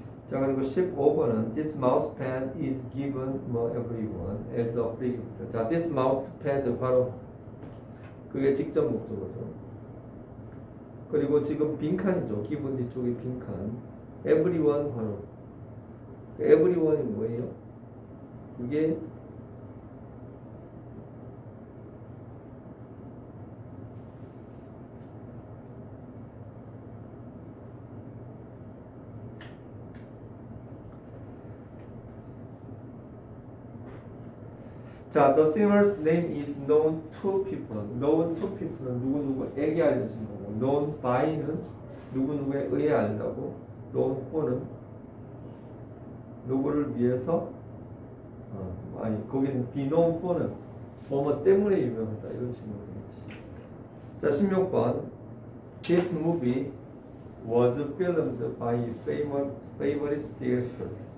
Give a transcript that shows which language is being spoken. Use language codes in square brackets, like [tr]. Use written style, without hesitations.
[ko] 자, 그리고 15번은 [en] this mousepad is given everyone as a free gift. [ko] 자, this mousepad 바로 그게 직접 목적어죠. 그리고 지금 빈칸이죠. 기본 뒤쪽에 빈칸. everyone 바로 everyone이 뭐예요? 그게 자, [en] the singer's name is known to people. [ko] known to people은 누구누구에게 알려진 거고, known by는 누구누구에 의해 알다고, known for는 누구를 위해서, 거기는 be known for는 뭐뭐 때문에 유명하다 이런 식으로 되겠지. 자, 16번 this movie [en] was filmed by favorite director.